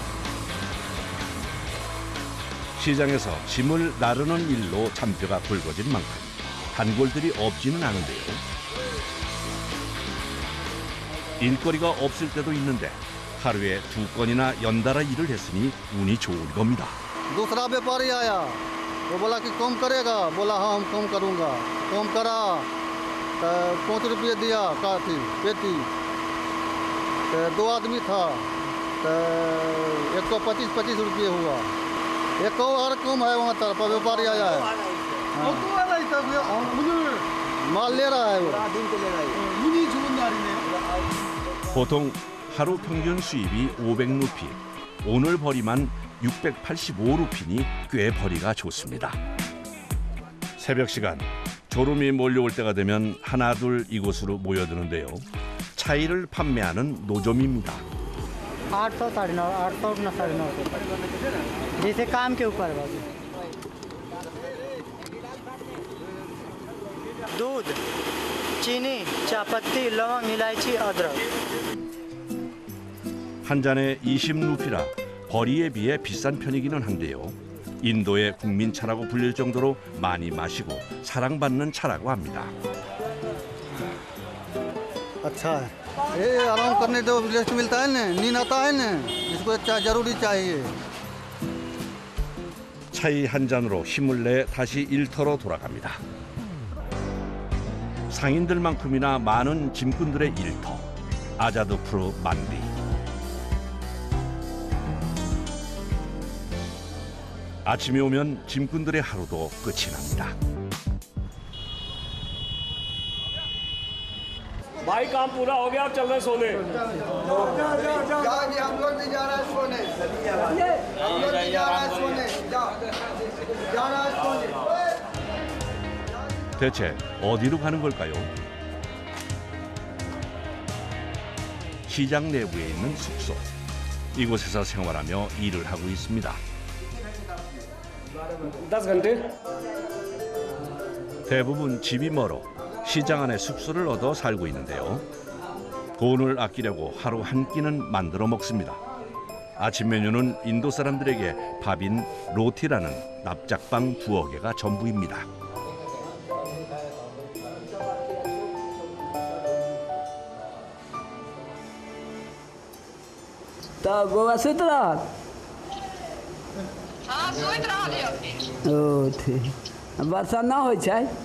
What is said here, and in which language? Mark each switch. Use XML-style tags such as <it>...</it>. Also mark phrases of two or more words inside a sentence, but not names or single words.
<ko>시장에서 짐을 나르는 일로 잔뼈가 굵어진 만큼 단골들이 없지는 않은데요. 일거리가 없을 때도 있는데 하루에 2건이나 연달아 일을 했으니 운이 좋은 겁니다.</ko> <hi>दूसरा व्यापारी आया, वो बोला कि कम करेगा, बोला हाँ हम कम करूँगा, कम करा, तो 5 रुपये दिया काटी पेटी, तो 2 आदमी था, तो 125 रुपये हुआ, एक और कम है वहाँ तरफ व्यापारी आया है, माल ले रहा है वो।</hi> <ko>보통 하루 평균 수입이 500루피, 오늘 벌이만 685루피니 꽤 벌이가 좋습니다. 새벽 시간 졸음이 몰려올 때가 되면 하나둘 이곳으로 모여드는데요. 차이를 판매하는 노점입니다.</ko> <hi>800 850 800 950 जैसे काम के ऊपर बाबू। दूध, चीनी, चापत्ती, लौंग, इलायची, अदरक।</hi> <ko>한 잔에 20루피라 벌이에 비해 비싼 편이기는 한데요. 인도의 국민차라고 불릴 정도로 많이 마시고 사랑받는 차라고 합니다.</ko> <hi>अच्छा है, ये आराम करने तो रेस्ट मिलता है ना, नींद आता है ना, इसको जरूरी चाहिए।</hi> <ko>차이 한 잔으로 힘을 내 다시 일터로 돌아갑니다. 상인들만큼이나 많은 짐꾼들의 일터, 아자드푸르 만디. 아침이 오면 짐꾼들의 하루도 끝이 납니다.</ko> <hi>भाई काम पूरा हो गया, अब चल रहे सोने। हम लोग भी जा रहे हैं सोने। हम लोग भी जा रहे हैं सोने। जा रहे हैं सोने।</hi> <ko>대체 어디로 가는 걸까요? 시장 내부에 있는 숙소. 이곳에서 생활하며 일을 하고 있습니다.</ko> <hi>10 घंटे।</hi> <ko>대부분 집이 멀어 시장 안에 숙소를 얻어 살고 있는데요. 돈을 아끼려고 하루 한 끼는 만들어 먹습니다. 아침 메뉴는 인도 사람들에게 밥인 로티라는 납작빵 2어 개가 전부입니다.</ko> <hi>तो गोवा सुत रहा? हाँ सुत रहा ओ ठीक। वर्षा ना हो जाए?</hi>